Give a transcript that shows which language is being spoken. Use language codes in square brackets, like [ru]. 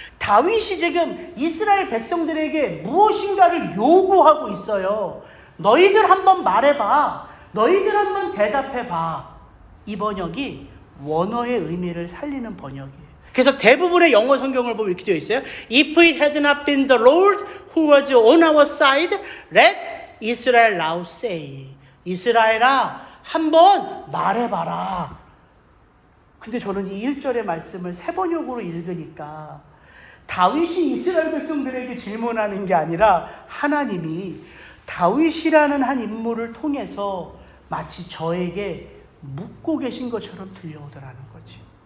[ko] 다윗이 지금 이스라엘 백성들에게 무엇인가를 요구하고 있어요. 너희들 한번 말해봐. 너희들 한번 대답해봐. 이 번역이 원어의 의미를 살리는 번역이에요. 그래서 대부분의 영어 성경을 보면 이렇게 되어 있어요. [en] If it had not been the Lord who was on our side, let Israel now say. [ko] 이스라엘아, 한번 말해봐라. 근데 저는 이 1절의 말씀을 새 번역으로 읽으니까 다윗이 이스라엘 백성들에게 질문하는 게 아니라 하나님이 다윗이라는 한 인물을 통해서 마치 저에게 묻고 계신 것처럼 들려오더라는 거지.